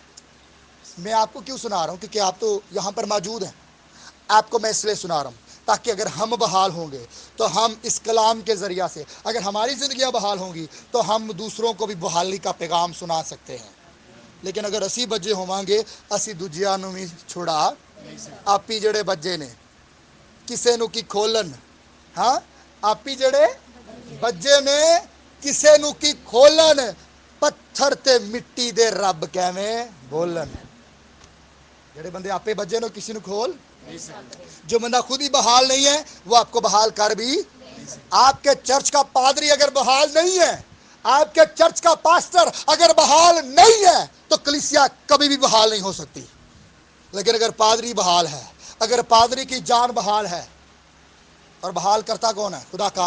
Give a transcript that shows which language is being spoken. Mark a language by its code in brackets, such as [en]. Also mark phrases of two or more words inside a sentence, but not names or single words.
[ur] میں آپ کو کیوں سنا رہا ہوں, کیونکہ آپ تو یہاں پر موجود ہیں. آپ کو میں اس لیے سنا رہا ہوں تاکہ اگر ہم بحال ہوں گے تو ہم اس کلام کے ذریعہ سے, اگر ہماری زندگیاں بحال ہوں گی تو ہم دوسروں کو بھی بحالی کا پیغام سنا سکتے ہیں. [pa] لیکن اگر اسی بجے ہوواں گے اسی دوجیاں نوں بھی چھڑا آپ ہی جڑے بجے نے کسے نو کی کھولن, ہاں آپ ہی جڑے بجے نے کسے نو کی کھولن, پتھر تے مٹی دے رب کیویں بولن. جڑے بندے آپے بجے نو کسی نو کھول, [ur] جو بندہ خود ہی بحال نہیں ہے وہ آپ کو بحال کر بھی. آپ کے چرچ کا پادری اگر بحال نہیں ہے, آپ کے چرچ کا پاسٹر اگر بحال نہیں ہے تو کلیسیا کبھی بھی بحال نہیں ہو سکتی. لیکن اگر پادری بحال ہے, اگر پادری کی جان بحال ہے, اور بحال کرتا کون ہے, خدا کا.